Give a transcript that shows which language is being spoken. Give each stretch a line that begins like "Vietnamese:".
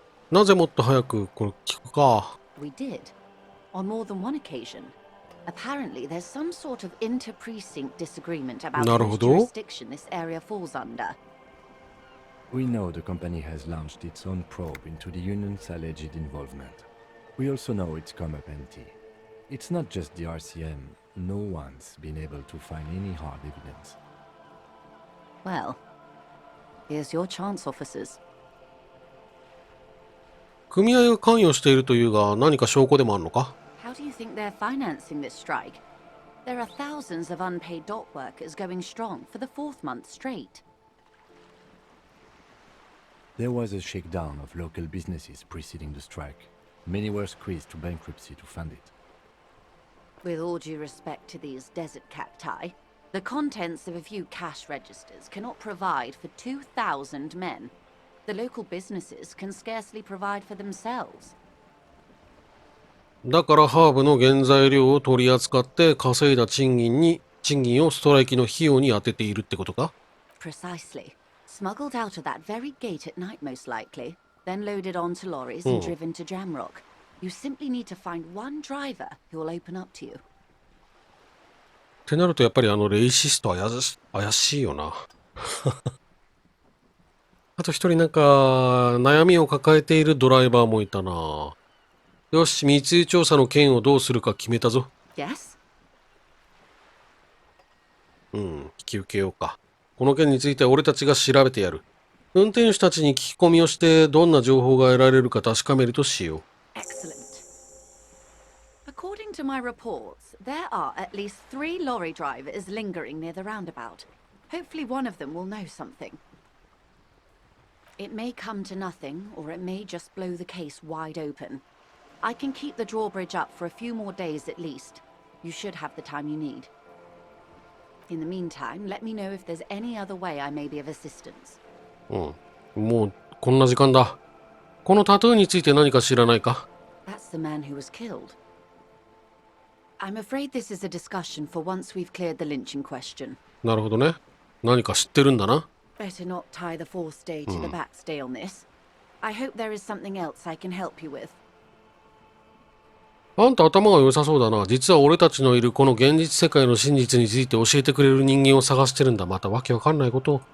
Japanese: なぜもっと早くこれ聞くか。
English: We did. On more than one occasion. Apparently, there's some sort of inter-precinct disagreement about whose jurisdiction this area falls under. We know the company has launched its own probe into the union's alleged involvement. We also know it's come up empty. It's not just the RCM. No one's been able to find any hard evidence. Well, here's your chance, officers.
Japanese: 組合が関与しているというが何か証拠でもあるのか？
English: How do you think they're financing this strike? There are thousands of unpaid dock workers going strong for the fourth month straight. There was a shakedown of local businesses preceding the strike. Many were squeezed to bankruptcy to fund it. With all due respect to these desert cacti, the contents of a few cash registers cannot provide for 2,000 men. The local businesses can scarcely provide for themselves.
Japanese: だからハーブの原材料を取り扱って稼いだ賃金をストライキの費用に当てているってことか？
English: Precisely. Smuggled out of that very gate at night, most likely, then loaded onto lorries and driven to Jamrock. You simply need to find one driver who will open up to you.
Japanese: ってなるとやっぱりレイシスト怪しいよな。あと一人なんか悩みを抱えているドライバーもいたな。よし、密輸調査の件をどうするか決めたぞ。
English: Yes?
Japanese: 引き受けようか。この件については俺たちが調べてやる。運転手たちに聞き込みをしてどんな情報が得られるか確かめるとしよう。
English: Excellent. According to my reports, there are at least 3 lorry drivers lingering near the roundabout. Hopefully one of them will know something. It may come to nothing, or it may just blow the case wide open. I can keep the drawbridge up for a few more days at least. You should have the time you need. In the meantime, let me know if there's any other way I may be of assistance.
Japanese: もうこんな時間だ。このタトゥーについて何か知らないか？
English: That's the man who was killed. I'm afraid this is a discussion for once we've cleared the lynching question.
Japanese: なるほどね。何か知ってるんだな。
English: Better not tie the fourth day to the backstay on this. I hope there is something else I can help you with.
Japanese: あんた頭が良さそうだな。実は俺たちのいるこの現実世界の真実について教えてくれる人間を探してるんだ。またわけわかんないことを。